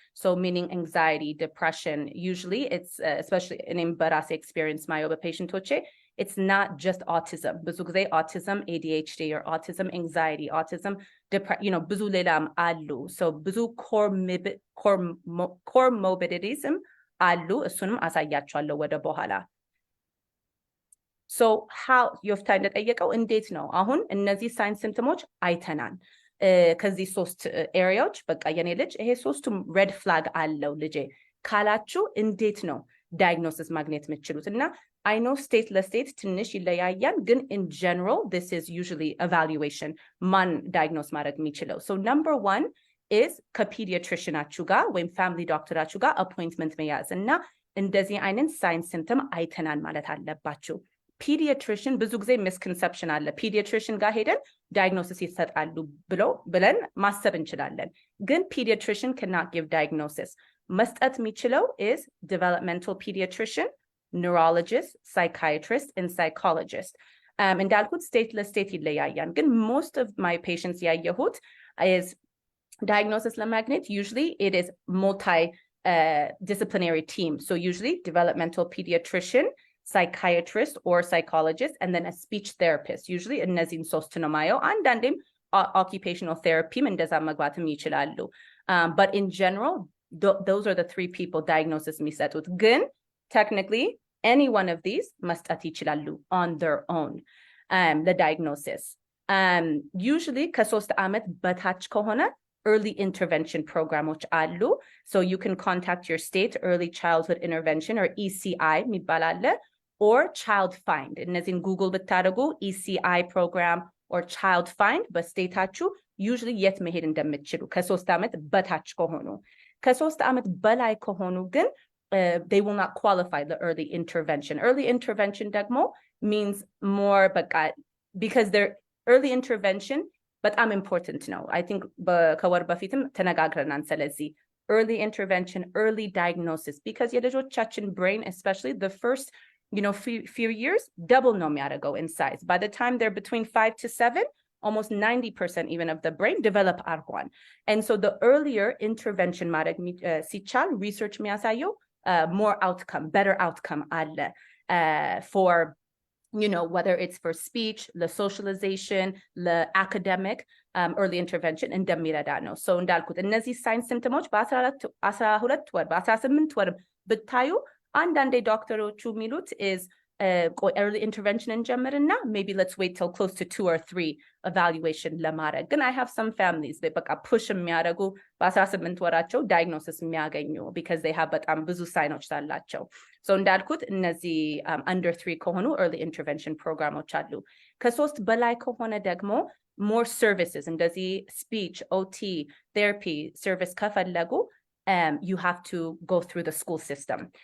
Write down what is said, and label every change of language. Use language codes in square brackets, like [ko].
[en] So meaning anxiety, depression, usually it's especially in embarrassing experience my patient toche, it's not just autism. [am] ብዙ ጊዜ autism, ADHD or autism, anxiety, autism, ብዙ ሌላም አሉ. So ብዙ comorbidities አሉ. እሱንም አሳያችኋለሁ ወደ በኋላ. So how Yoftahe እንደጠየቀው እንዴት ነው አሁን እነዚህ ሳይን ሲምፕተሞች አይተናል ከዚህ 3 ኤሪያዎች በቃ የኔ ልጅ ይሄ 3ቱም ሬድ ፍላግ አለው ልጄ ካላችሁ እንዴት ነው ዳያግኖሲስ ማግኘት የምትችሉት? እና [en] I know [am] state ለስቴት ትንሽ ይለያያል, ግን [en] in general this is usually evaluation [am] ማን ዳያግኖስ ማድረግ የሚችለው. So number 1 is ከፒዲያትሪሽናችሁ ጋር ወይም ፋሚሊ ዶክተራችሁ ጋር አፖይንትመንት መያዝ እና እንደዚህ አይነት ሳይን ሲምፕተም አይተናል ማለት አለባችሁ. pediatrician ብዙ ጊዜ misconception አለ. pediatrician ጋር ሄደን diagnosis ይሰጣሉ ብለን ማሰብ እንችላለን. ግን [en] pediatrician cannot give diagnosis. [am] መስጠት የሚችለው [en] is developmental pediatrician, neurologist, psychiatrist, and psychologist. [am] እንዳልኩት state ለstate ይለያያል. [en] ግን most of my patients [am] ያየሁት [en] is diagnosis [am] ለማግኘት [en] usually it is multi-disciplinary team. So usually developmental pediatrician, psychiatrist or psychologist, and then a speech therapist. [am] Usually እነዚህን 3 ነው ማየው. አንዳንዴም occupational therapy እንደዛ መግባትም ይችላሉ. [en] But in general, those are the 3 people diagnosis [am] የሚሰጡት. [en] ግን technically any one of these [am] መስጠት ይችላሉ [en] on their own the diagnosis. Usually [am] ከ3 ዓመት በታች ከሆነ [en] early intervention programs [am] አሉ. [en] So you can contact your state early childhood intervention or ECI [am] የሚባል አለ, [en] or child find. [am] እነዚህን Google ብታደርጉ ECI program or child find በስቴታችሁ usually የት መሄድ እንደምትችሉ ከ3 ዓመት በታች ከሆኑ ከ3 ዓመት በላይ ከሆኑ ግን [en] they will not qualify the early intervention. Early intervention [am] ደግሞ [en] means more because their early intervention [am] በጣም [en] important [am] ነው. [en] I think [am] ከወር በፊትም ተነጋግረናል ስለዚህ [en] early intervention, early diagnosis, because [am] የልጆቻችን [en] brain, especially the first few years, double [am] ነው የሚያደርገው [en] in size. By the time they're between 5 to 7, almost 90% even of the brain develop argon. And so the earlier intervention [am] ማድረግ ሲቻል [en] research [am] የሚያሳየው [en] more outcome, better outcome [am] አለ [en] for whether it's for speech, the socialization, the academic, early intervention, [am] እንደሚረዳ ነው. So እንዳልኩት እነዚህ ሳይን ሲምፕቶሞች በ12 ወር በ18 ወር ብታዩ አንዳንዴ ዶክተሮቹ የሚሉት [en] is early intervention [am] እንጀምርና [en] maybe let's wait till close to 2 or 3 evaluation [am] ለማድረግ. ግን [en] I have some families that [am] በቃ push የሚያደርጉ በ18 ወራቸው diagnosis የሚያገኙ [en] because they have [am] በጣም ብዙ ሳይኖች አላቸው. So እንዳልኩት እነዚህ under 3 ከሆኑ early intervention programs አሉ. ከ3 በላይ ከሆነ ደግሞ more services እንደዚህ speech, OT, therapy service ከፈለጉ [en] you have to go through the school system.